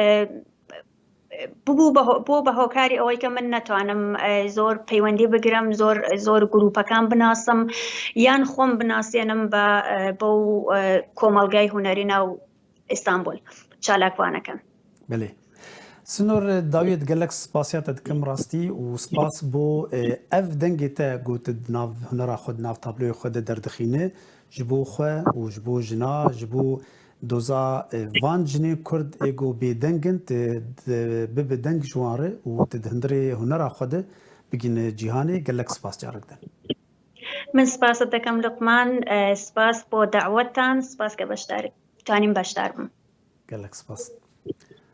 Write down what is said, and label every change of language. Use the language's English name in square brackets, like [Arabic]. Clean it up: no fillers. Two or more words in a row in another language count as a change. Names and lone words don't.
[Central Kurdish] بۆ بە هۆکاری ئەوەی کە من نەتوانم زۆر پەیوەندی بگرم زۆر گروپەکان بناسم یان خۆم بناسیێنم بەو کۆمەڵگای هوەری ناو ئیستانبول چالاکوانەکەن. [Kurdish] بله سنور داویت gelek spasya te dikim rastî û spas bo ev dengê te got nav hunera xwe nav tabloya xwe de derdixîne ji bo xwe û ji bo jina ji bo doza van jinê Kurd êgo bêdengin bibe deng ji wan re û tu di hundirê hunera xwe de bigîne cîhanê gelek spas carek de. [Central Kurdish] من سپاست دەکەم لوقمان سپاس بۆ داوەتان سپاس کە بەشدار بتوانین بەشدار بم. [Kurdish] gelek spas.